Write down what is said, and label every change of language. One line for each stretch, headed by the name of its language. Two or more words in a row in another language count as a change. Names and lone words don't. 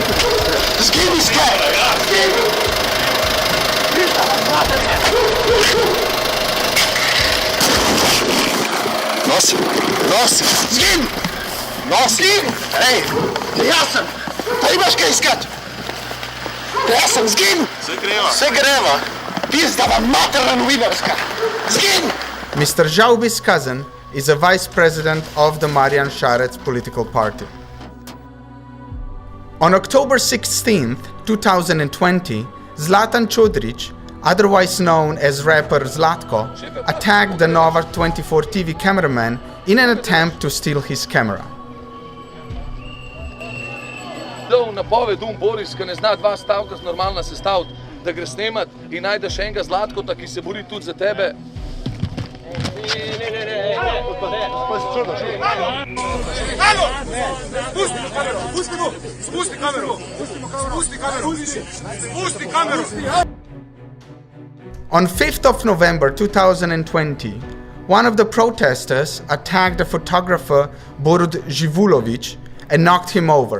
Slovenian: Zgini skaj! Nosi! Nosi! Zgin! Nosi! Hej! Jaz sem! Pa imaš kaj iskat? Jaz sem zgin! Se greva! Pizda vam materna novinarska! Zgin!
English: Mr. Žalbi's cousin is a vice president of the Marjan Šarec political party. On October 16th, 2020, Zlatan Čodrić, otherwise known as rapper Zlatko, attacked the Nova 24 TV cameraman in an attempt to steal his camera.
Slovenian: Dal napoved Boris, ki ne zna dva stavka normalno sestaviti, da gre snemat in najdeš enega Zlatkota, ki se bori tudi za tebe.
English: On 5th of November 2020, one of the protesters attacked the photographer Borut Živulović and knocked him over.